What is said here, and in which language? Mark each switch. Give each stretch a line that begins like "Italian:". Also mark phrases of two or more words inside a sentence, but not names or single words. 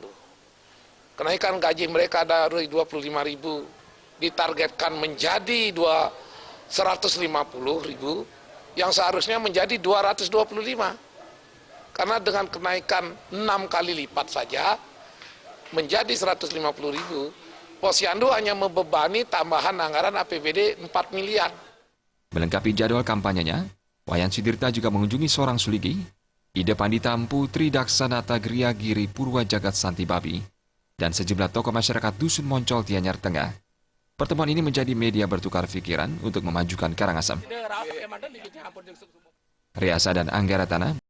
Indonesian: Kenaikan gaji mereka dari Rp25.000 ditargetkan menjadi Rp150.000 yang seharusnya menjadi Rp225. Karena dengan kenaikan 6 kali lipat saja menjadi Rp150.000, Posyandu hanya membebani tambahan anggaran APBD 4 miliar. Melengkapi jadwal kampanyenya, Wayan Sudirte juga mengunjungi Sorang Suligi, Ida Pandita Empu Tridaksanata Gria Giri Purwa Jagat Santi Babi, dan sejumlah tokoh masyarakat Dusun Moncol Tianyar Tengah. Pertemuan ini menjadi media bertukar pikiran untuk memajukan Karangasem. Riasa dan Anggara Tanah